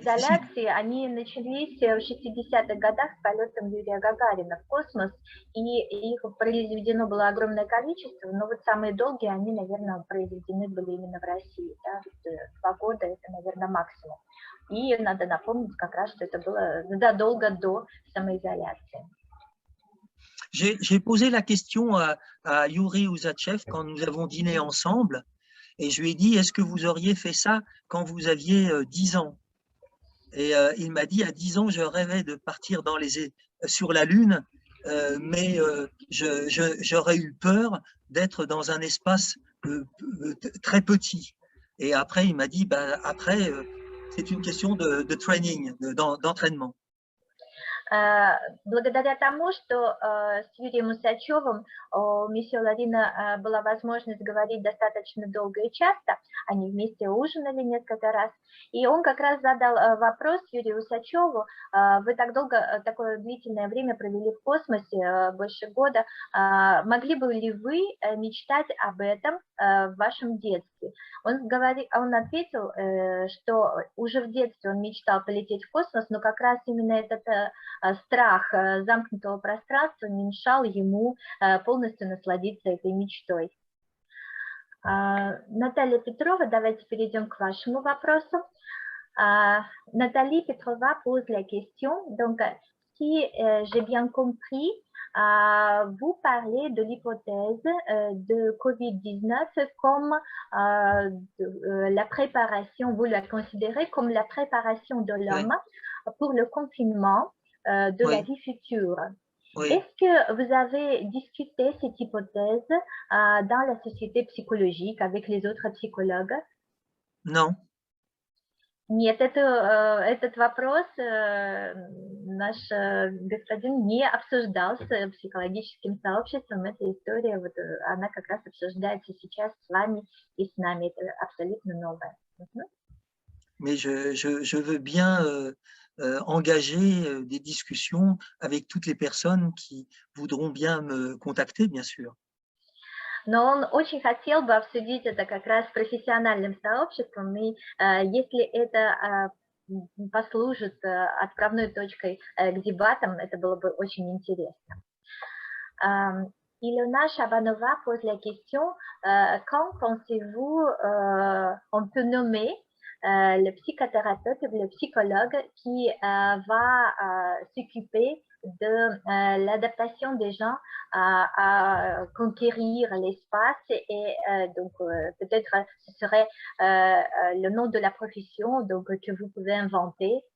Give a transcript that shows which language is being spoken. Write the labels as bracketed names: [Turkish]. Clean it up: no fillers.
[Russian] изоляции, они начались в 60-х годах с полетом Юрия Гагарина в космос, и их произведено было огромное количество, но вот самые долгие, они, наверное, произведены были именно в России. Да? 2 года – это, наверное, максимум. И надо напомнить как раз, что это было задолго до самоизоляции. [French] J'ai posé la question à Yuri Uzachev quand nous avons dîné ensemble, et je lui ai dit, est-ce que vous auriez fait ça quand vous aviez 10 ans? Et il m'a dit, à 10 ans, je rêvais de partir sur la Lune, mais j'aurais eu peur d'être dans un espace très petit. Et après, il m'a dit, après, c'est une question de training, d'entraînement. [Russian] Благодаря тому, что с Юрием Усачевым у месье Ларина была возможность говорить достаточно долго и часто, они вместе ужинали несколько раз, и он как раз задал вопрос Юрию Усачеву: вы так долго, такое длительное время провели в космосе, больше года, могли бы ли вы мечтать об этом в вашем детстве? Он ответил, что уже в детстве он мечтал полететь в космос, но как раз именно этот страх замкнутого пространства мешал ему полностью насладиться этой мечтой. Наталья Петрова, давайте перейдем к вашему вопросу. [French] Nathalie Petrova pose la question. Donc, si j'ai bien compris, vous parlez de l'hypothèse de Covid-19 comme la préparation, vous la considérez comme la préparation de l'homme pour le confinement de la vie future. Oui. Est-ce que vous avez discuté cette hypothèse dans la société psychologique avec les autres psychologues? Non. [Russian] Нет, этот вопрос наш господин не обсуждал с психологическим сообществом. Эта история, вот, она как раз обсуждается сейчас с вами и с нами. Это абсолютно новое. [French] Mais je veux bien engager des discussions avec toutes les personnes qui voudront bien me contacter, bien sûr. [Russian] Но он очень хотел бы обсудить это как раз с профессиональным сообществом, и если это послужит отправной точкой к дебатам, это было бы очень интересно. [French] Ilona Chabanova pose la question, quand pensez-vous on peut nommer le psychothérapeute ou le psychologue qui va s'occuper de l'adaptation des gens à conquérir l'espace et donc peut-être ce serait le nom de la profession donc, que vous pouvez inventer.